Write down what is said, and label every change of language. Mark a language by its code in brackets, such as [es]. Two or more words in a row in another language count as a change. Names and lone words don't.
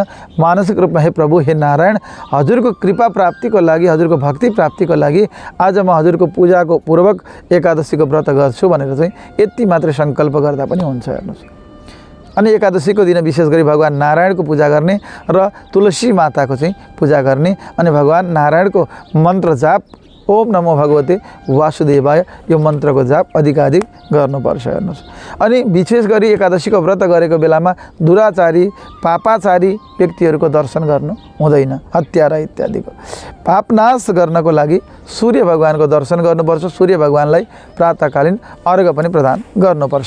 [ne] मानसिक रूपमा हे प्रभु, हे नारायण, हजुरको कृपा प्राप्तिको लागि, हजुरको भक्ति प्राप्तिको लागि आज म हजुरको पूजाको पूर्वक एकादशीको व्रत गर्छु भनेर चाहिँ यति मात्रै सङ्कल्प गर्दा पनि हुन्छ। हेर्नुहोस्, अनि एकादशीको दिन विशेष गरी भगवान नारायणको पूजा गर्ने र तुलसी माताको चाहिँ पूजा गर्ने अनि भगवान नारायणको मन्त्र जाप [sa] ओम नमो भगवते वासुदेवाय [ne] यो मन्त्रको जाप अधिकाधिक गर्नुपर्छ। हेर्नुहोस्, अनि विशेष गरी एकादशीको व्रत गरेको बेलामा दुराचारी पापाचारी व्यक्तिहरूको दर्शन गर्नु हुँदैन। हत्यारा इत्यादिको पापनाश गर्नको लागि सूर्य भगवानको दर्शन गर्नुपर्छ। सूर्य भगवानलाई प्रातःकालीन अर्घ पनि प्रदान गर्नुपर्छ।